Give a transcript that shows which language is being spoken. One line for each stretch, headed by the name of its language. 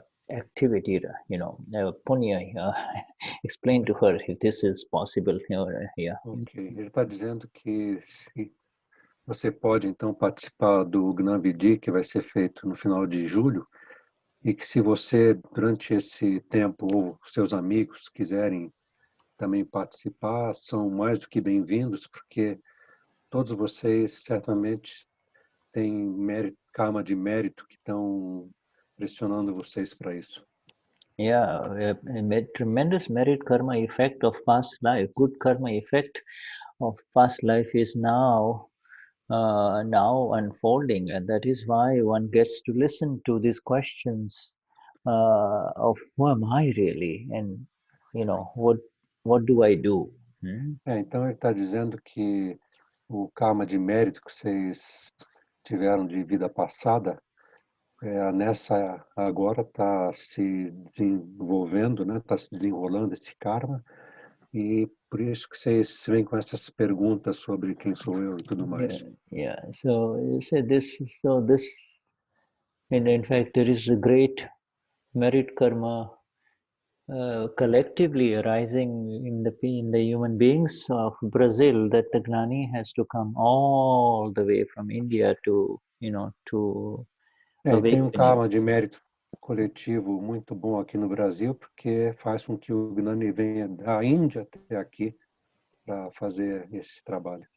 English: activity, punya, explain to her if this is possible. Yeah.
Portuguese: Ok, ele está dizendo que se você pode então participar do Gnani, que vai ser feito no final de julho, e que se você, durante esse tempo, ou seus amigos quiserem também participar, são mais do que bem-vindos, porque todos vocês certamente têm mérito, karma de mérito que estão pressionando vocês para isso.
English: Yeah, a tremendous merit karma effect of past life, good karma effect of past life is now unfolding, and that is why one gets to listen to these questions of who am I really, and what do I do?
Portuguese: Então ele está dizendo que o karma de mérito que vocês tiveram de vida passada, nessa agora está se desenvolvendo, né? Está se desenrolando esse karma, e por isso que vocês vêm com essas perguntas sobre quem sou eu e tudo mais.
English: Yeah. So you say this. So this, and in fact, there is a great merit karma collectively arising in the human beings of Brazil, that the Gnani has to come all the way from India to to
Portuguese: Tem karma de mérito coletivo muito bom aqui no Brasil, porque faz com que o Gnani venha da Índia até aqui para fazer esse trabalho.